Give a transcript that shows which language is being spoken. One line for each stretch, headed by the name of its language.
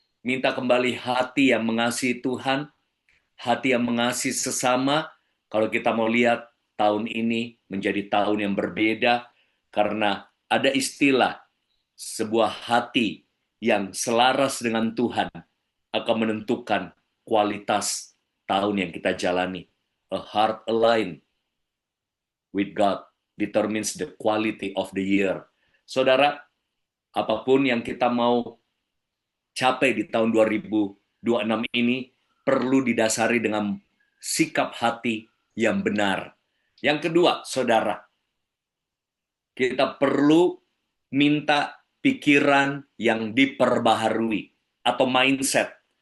Indonesian: Minta kembali hati yang mengasihi Tuhan, hati yang mengasihi sesama. Kalau kita mau lihat tahun ini menjadi tahun yang berbeda, karena ada istilah sebuah hati yang selaras dengan Tuhan akan menentukan kualitas tahun yang kita jalani.
English: A heart aligned with God determines the quality of the year.
Indonesian: Saudara, apapun yang kita mau capai di tahun 2026 ini perlu didasari dengan sikap hati yang benar. Yang kedua, saudara, kita perlu minta pikiran yang diperbaharui atau mindset.